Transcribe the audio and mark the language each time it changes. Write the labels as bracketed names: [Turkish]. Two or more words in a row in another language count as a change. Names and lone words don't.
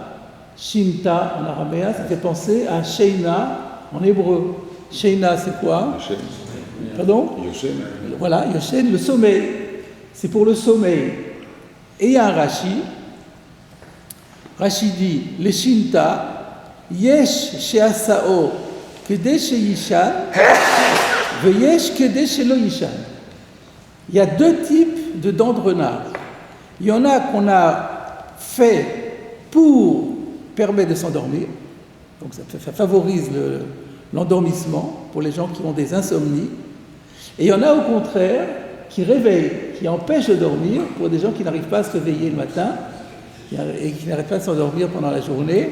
[French] Shinta en araméen, ça fait penser à sheina en hébreu. Sheina, c'est quoi? Yoshen. Pardon? Yoshen. Voilà, Yoshen, le sommeil. C'est pour le sommeil. Et il y a un Rashi dit, le shinta, [Hebrew] יש שעשאו כדי שיישן ויש כדי שלא יישן. [French] Il y a deux types de dents de renard. Il y en a qu'on a fait pour permettre de s'endormir, donc ça favorise l'endormissement pour les gens qui ont des insomnies. Et il y en a au contraire qui réveillent, qui empêchent de dormir pour des gens qui n'arrivent pas à se réveiller le matin et qui n'arrivent pas à s'endormir pendant la journée.